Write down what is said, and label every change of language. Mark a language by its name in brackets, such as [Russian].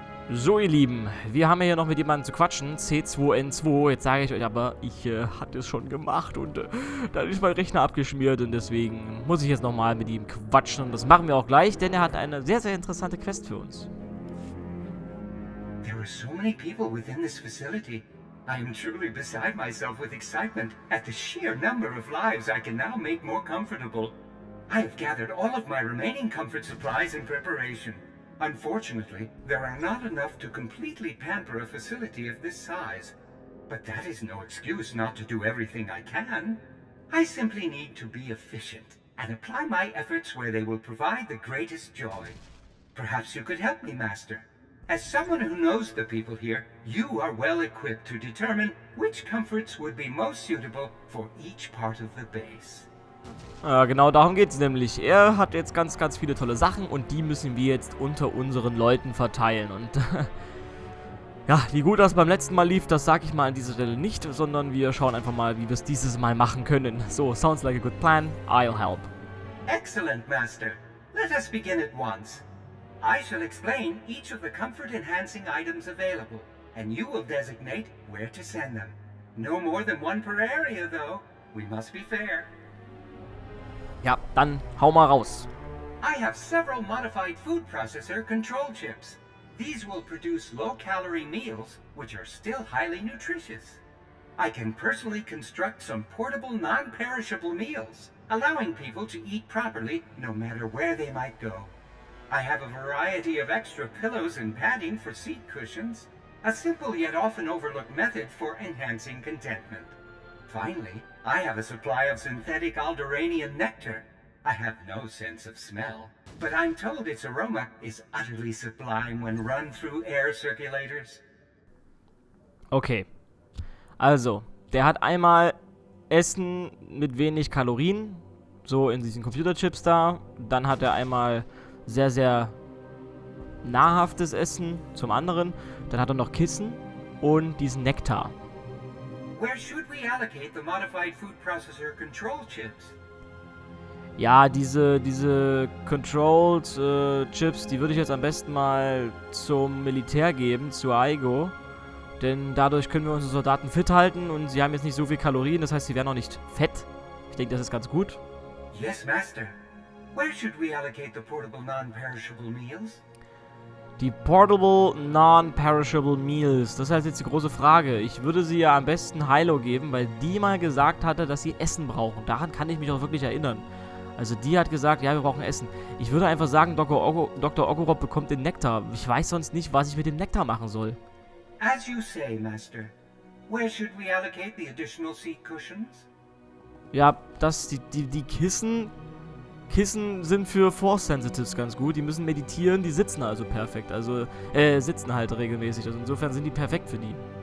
[German] So, ihr Lieben, wir haben ja hier noch mit jemandem zu quatschen, C2N2. Jetzt sage ich euch aber, ich hatte es schon gemacht und dann ist mein Rechner abgeschmiert und deswegen muss ich jetzt nochmal mit ihm quatschen und das machen wir auch gleich, denn er hat eine sehr, sehr interessante Quest für uns. [English] There are so many people within this facility. I am truly beside myself with excitement at the sheer number of lives I can now make more comfortable. I have gathered all of my remaining comfort supplies in preparation. Unfortunately, there are not enough to completely pamper a facility of this size. But that is no excuse not to do everything I can. I simply need to be efficient and apply my efforts where they will provide the greatest joy. Perhaps you could help me, Master. As someone who knows the people here, you are well equipped to determine which comforts would be most suitable for each part of the base. [German] Genau darum geht es nämlich. Er hat jetzt ganz, ganz viele tolle Sachen und die müssen wir jetzt unter unseren Leuten verteilen. Und ja, wie gut das beim letzten Mal lief, das sage ich mal an dieser Stelle nicht, sondern wir schauen einfach mal, wie wir es dieses Mal machen können. [English] So, sounds like a good plan. I'll help. Excellent, Master. Let us begin at once. I shall explain each of the comfort-enhancing items available, and you will designate where to send them. No more than one per area, though. We must be fair. [German] Ja, dann hau mal raus. [English] I have several modified food processor control chips. These will produce low-calorie meals, which are still highly nutritious. I can personally construct some portable, non-perishable meals, allowing people to eat properly no matter where they might go. I have a variety of extra pillows and padding for seat cushions, a simple yet often overlooked method for enhancing contentment. Finally, I have a supply of synthetic Alderaanian nectar. I have no sense of smell, but I'm told its aroma is utterly sublime when run through air circulators. Okay. [German] Also, der hat einmal Essen mit wenig Kalorien, so in diesen Computerchips da. Dann hat er einmal sehr, sehr nahrhaftes Essen zum anderen. Dann hat er noch Kissen und diesen Nektar. [English] Where should we allocate the modified food processor control chips? [German] Ja, diese Controlled Chips, die würde ich jetzt am besten mal zum Militär geben, zu Aigo. Denn dadurch können wir unsere Soldaten fit halten und sie haben jetzt nicht so viel Kalorien, das heißt, sie werden auch nicht fett. Ich denke, das ist ganz gut. [English] Yes, Master. Where should we allocate the portable non-perishable meals? Die Portable Non-Perishable Meals. [German] Das heißt jetzt die große Frage. Ich würde sie ja am besten Hilo geben, weil die mal gesagt hatte, dass sie Essen brauchen. Daran kann ich mich auch wirklich erinnern. Also die hat gesagt, ja, wir brauchen Essen. Ich würde einfach sagen, Dr. Ogorob bekommt den Nektar. Ich weiß sonst nicht, was ich mit dem Nektar machen soll. [English] As you say, Master. Where should we allocate the additional seat cushions? [German] Ja, die Kissen sind für Force Sensitives ganz gut. Die müssen meditieren, die sitzen also perfekt. Also, sitzen halt regelmäßig. Also insofern sind die perfekt für die.